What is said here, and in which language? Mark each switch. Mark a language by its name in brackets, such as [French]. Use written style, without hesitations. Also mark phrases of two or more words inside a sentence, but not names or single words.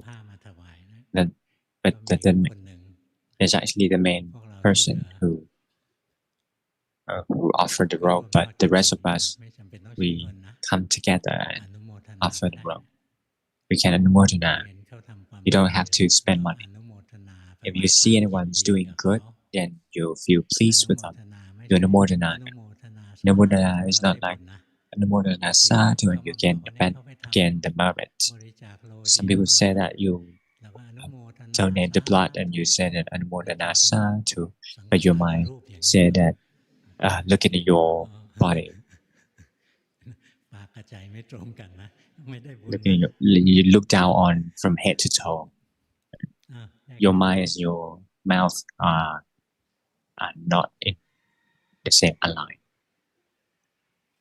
[English] Then, but there's actually the main person who offered the rope, but the rest of us, we come together and offer the rope. We can anumodana. You don't have to spend money. If you see anyone's doing good, then you feel pleased with them. You anumodana. Anumodana is not like [Pali] anumodana sadhu [English] and you gain the merit. Some people say that you donate the blood and you say that [Pali] anumodana sadhu, [English] but your mind say that look at your body. You look down on from head to toe. Your mind and your mouth are not in the same align.